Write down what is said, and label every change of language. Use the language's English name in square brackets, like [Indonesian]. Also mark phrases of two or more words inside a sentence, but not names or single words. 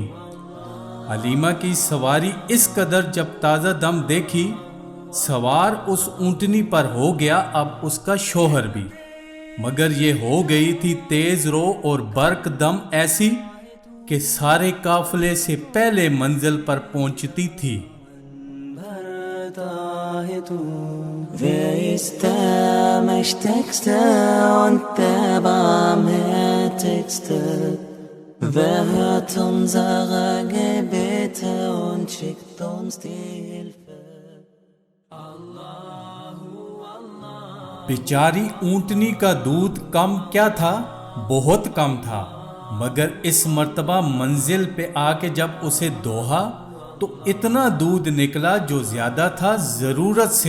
[Urdu] حلیمہ کی سواری اس قدر جب تازہ دم دیکھی، سوار اس اونٹنی پر ہو گیا اب اس کا شوہر بھی، مگر یہ ہو گئی تھی تیز رو اور برق دم ایسی، کہ سارے قافلے سے پہلے منزل پر پہنچتی تھی۔ [German] Wer ist der Mächtigste und der Barmherzigste? Wer hört unsere Gebete und schickt uns die Hilfe? [Urdu] بیچاری اونٹنی کا دودھ کم کیا تھا، بہت کم تھا، مگر اس مرتبہ منزل پہ آ کے جب اسے دوہا تو اتنا دودھ نکلا جو زیادہ تھا ضرورت سے۔